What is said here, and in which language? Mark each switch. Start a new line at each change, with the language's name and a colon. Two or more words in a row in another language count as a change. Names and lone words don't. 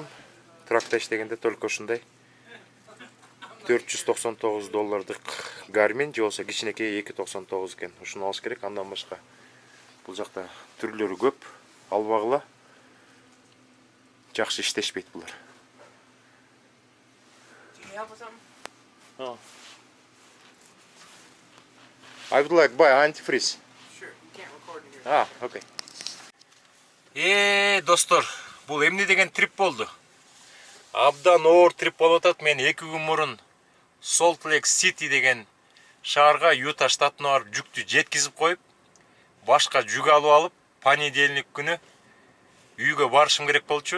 Kyrgyz: Тракта иштегенде только ушундай $499 Garmin же болсо кичинекей 299 экен. Ушуну алыш керек, андан башка. Бул жакта түрлөрү көп, албагыла. Жакшы иштешпейт булар.
English: I would like buy antifreeze. Sure, can't record in here. Okay.
Kyrgyz: Достор, бул эмне деген трип болду? Абдан оор трип болуп атат. Мен 2 күн мурун Salt Lake City деген шаарга Юта штатына барып жүктү жеткизип коюп, башка жүк алып алып, понедельник күнү үйгө барышым керек болчу.